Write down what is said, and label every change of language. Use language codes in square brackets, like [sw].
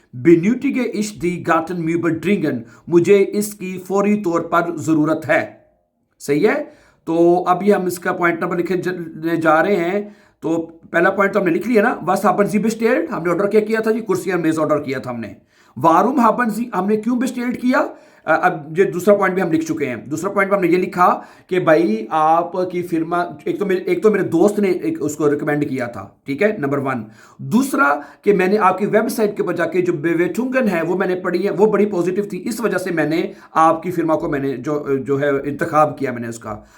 [de] benötige ich die Gartenmöbel dringend, [hi] मुझे इसकी फौरी तौर पर ज़रूरत है, सही है। तो अभी हम इसका पॉइंट नंबर लिखने जा रहे हैं। तो पहला पॉइंट तो हमने लिख लिया ना, [de] was haben Sie bestellt, [hi] हमने ऑर्डर क्या किया था जी, कुर्सियां मेज ऑर्डर किया था हमने। [de] warum haben Sie, [hi] हमने क्यों bestellt किया। अब ये दूसरा पॉइंट भी हम लिख चुके हैं। दूसरा पॉइंट में हमने ये लिखा कि भाई आपकी फिर्मा, एक तो मेरे दोस्त ने एक उसको रिकमेंड किया था, ठीक है, नंबर 1। दूसरा कि मैंने आपकी वेबसाइट के ऊपर जाके जो बेवेटुंगन है वो मैंने पढ़ी है, वो बड़ी पॉजिटिव थी, इस वजह से मैंने आपकी फिर्मा को मैंने जो है इंतखाब किया मैंने उसका।